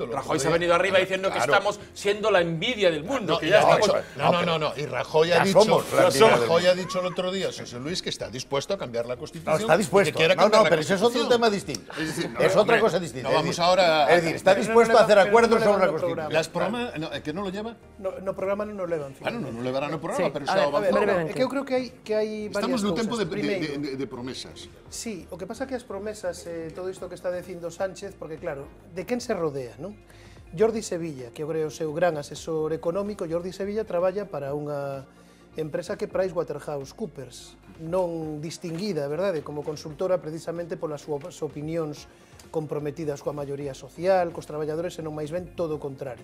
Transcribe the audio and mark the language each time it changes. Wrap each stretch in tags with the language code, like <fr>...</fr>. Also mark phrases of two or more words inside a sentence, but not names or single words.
<es>Rajoy se ha venido arriba diciendo que estamos siendo la envidia del mundo. No. Y Rajoy ha dicho el otro día, José Luis, que está dispuesto a cambiar la Constitución. No, está dispuesto. No, pero eso es otro tema distinto. Es otra cosa distinta. No vamos ahora. Es decir, está dispuesto a hacer acuerdos sobre la Constitución. Las programas, que no lo lleva?</es> <gl>No programa non o levan. Bueno, non levarán o programa, pero xa avanzou. É que eu creo que hai varias cousas. Estamos no tempo de promesas. Sí, o que pasa que as promesas, todo isto que está dicindo Sánchez, porque claro, de quen se rodea, non? Jordi Sevilla, que eu creo o seu gran asesor económico, Jordi Sevilla traballa para unha empresa que PricewaterhouseCoopers, non distinguida, verdade, como consultora precisamente polas súas opinións comprometidas coa maioría social, cos traballadores, e non máis ben todo o contrario.</gl>